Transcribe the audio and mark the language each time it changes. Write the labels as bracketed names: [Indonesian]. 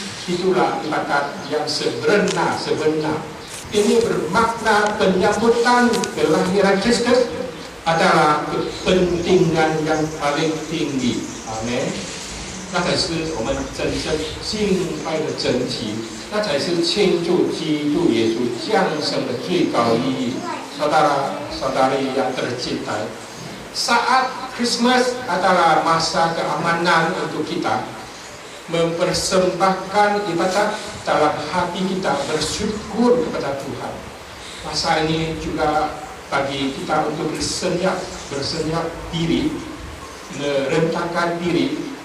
[Malay] Itulah ibadat yang sebenar. Ini bermakna penyambutan kelahiran Kristus adalah kepentingan yang paling tinggi. Amin. [Chinese] 那才是我们真正敬拜的真题，那才是庆祝基督耶稣降生的最高意义。 [Malay] Saudara-saudari yang tercinta, saat Christmas adalah masa keamanan untuk kita mempersembahkan ibadat dalam hati kita bersyukur kepada Tuhan. Masa ini juga bagi kita untuk bersenyap diri, merentangkan diri.